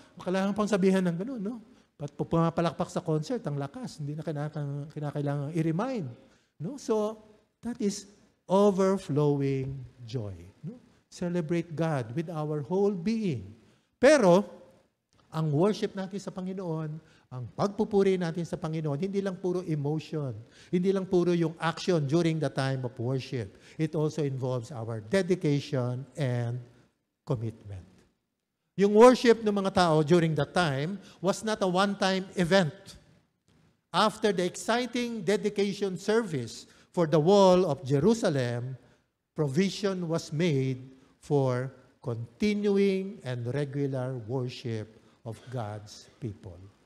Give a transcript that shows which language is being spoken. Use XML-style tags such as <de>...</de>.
<tl>Kailangan pang sabihan ng gano'n, no? At pumapalakpak sa concert, ang lakas. Hindi na kinakailangan i-remind. No?</tl> <en>So, that is overflowing joy. No? Celebrate God with our whole being.</en> <tl>Pero, ang worship natin sa Panginoon, ang pagpupuri natin sa Panginoon, hindi lang puro emotion. Hindi lang puro yung</tl> <en>action during the time of worship. It also involves our dedication and commitment. Yung worship</en> <tl>ng mga tao</tl> <en>during that time was not a one-time event. After the exciting dedication service for the wall of Jerusalem, provision was made for continuing and regular worship of God's people.</en>